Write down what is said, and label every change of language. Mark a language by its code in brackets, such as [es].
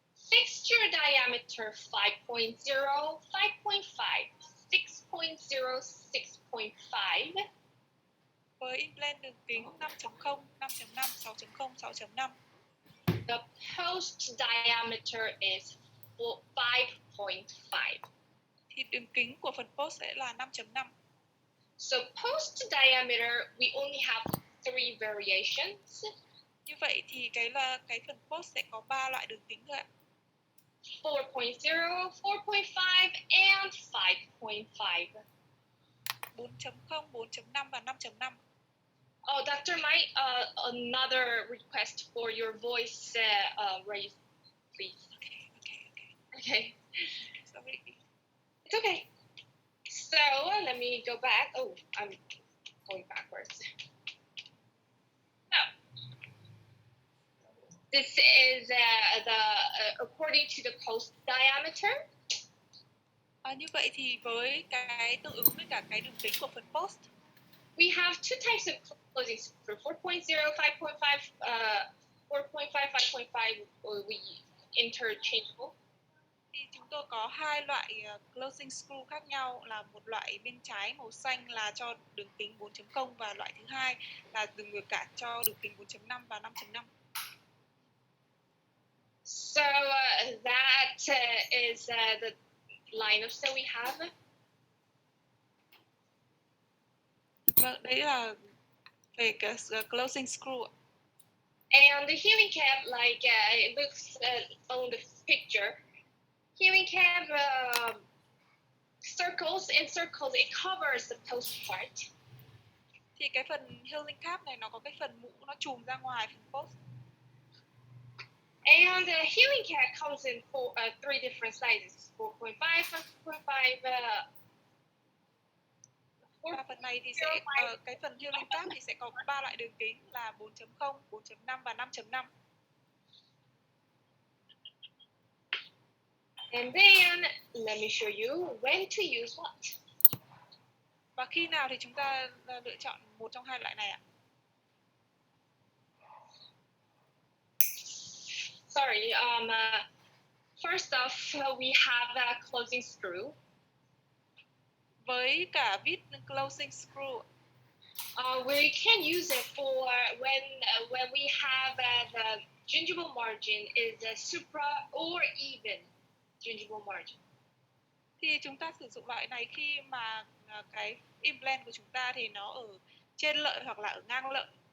[en] Fixture diameter 5.0, 5.5, 6.0, 6.5. [vi] Với implant đường kính 5.0, 5.5, 6.0, 6.5. [en] The post diameter is 5.5. [vi] Thì đường kính của phần post sẽ là 5.5. [en] So post diameter, we only have 3 variations. [vi] Như vậy thì cái phần post sẽ có 3 loại đường kính thôi ạ. [en] 4.0, 4.5, and 5.5. [vi] 4.0, 4.5 và 5.5. [en] Oh, Dr. Mike, another request for your voice raise, please. Okay. Sorry. It's okay. So let me go back. Oh, I'm going backwards. Oh. This is according to the post diameter. [vi] Như vậy thì với cái tương ứng với cả cái đường kính của phần post, [en] we have two types of closing screw: 4.0, 5.5, 4.5, 5.5 we interchangeable. [vi] Thì chúng tôi có hai loại closing screw khác nhau, là một loại bên trái màu xanh là cho đường kính 4.0 và loại thứ hai là đường ngược cản cho đường kính 4.5 và 5.5. [en] So that is the lineups that we have. [vi] Vâng, đấy là về cái closing screw. [en] And the healing cap, like it looks on the picture, healing cap circles and circles, it covers the post part. [vi] Thì cái phần healing cap này nó có cái phần mũ nó trùm ra ngoài phần post. [en] And the healing cap comes in three different sizes: 4.5, 5.5. [vi] Và phần này thì sẽ cái phần healing cap thì sẽ có ba loại đường kính là 4.0, 4.5 và 5.5. [en] And then let me show you when to use what. [vi] Và khi nào thì chúng ta lựa chọn một trong hai loại này ạ? [en] Sorry. First off, we have a closing screw. [vi] Với cả vít closing screw, [en] we can use it for when we have the gingival margin is a supra or even gingival margin. [vi] Thì chúng ta sử dụng loại này khi mà cái implant của chúng ta thì nó ở trên lợi hoặc là ở ngang lợi.